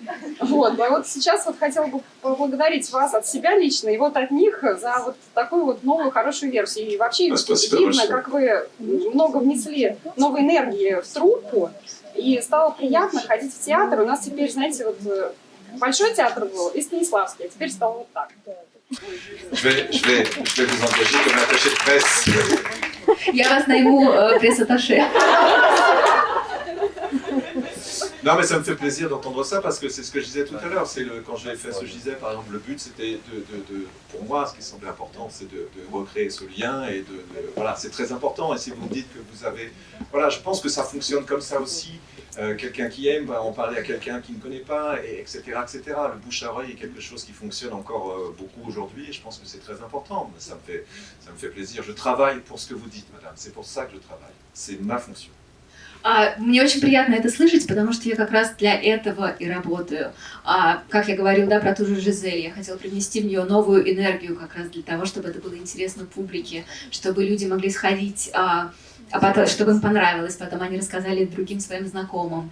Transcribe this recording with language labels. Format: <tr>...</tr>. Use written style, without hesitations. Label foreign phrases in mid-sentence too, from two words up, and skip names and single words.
<ru>Вот, а вот сейчас вот хотела бы поблагодарить вас от себя лично и вот от них за вот такую вот новую хорошую версию. И вообще видно, как вы много внесли новой энергии в труппу, и стало приятно ходить в театр. У нас теперь, знаете, вот большой театр был и Станиславский, а теперь стало вот так.</ru> <fr>Je vais vous engager comme attaché de presse.</fr> <ru>Я вас найму пресс-атташе.</ru> <fr>Non, mais ça me fait plaisir d'entendre ça parce que c'est ce que je disais tout à l'heure. Quand j'ai fait ce que je disais, par exemple, le but c'était pour moi, ce qui semblait important, c'est de recréer ce lien et voilà, c'est très important. Et si vous me dites que vous avez, voilà, je pense que ça fonctionne comme ça aussi. Quelqu'un qui aime va en parler à quelqu'un qui ne connaît pas, et etc., etc. Le bouche à oreille est quelque chose qui fonctionne encore beaucoup aujourd'hui, et je pense que c'est très important. Ça me fait plaisir. Je travaille pour ce que vous dites, madame. C'est pour ça que je travaille. C'est ma fonction.</fr> <ru>Мне очень приятно это слышать, потому что я как раз для этого и работаю. Как я говорила, да, про ту же Жизель, я хотела привнести в нее новую энергию как раз для того, чтобы это было интересно публике, чтобы люди могли сходить, потом, чтобы им понравилось, потом они рассказали другим своим знакомым.</ru>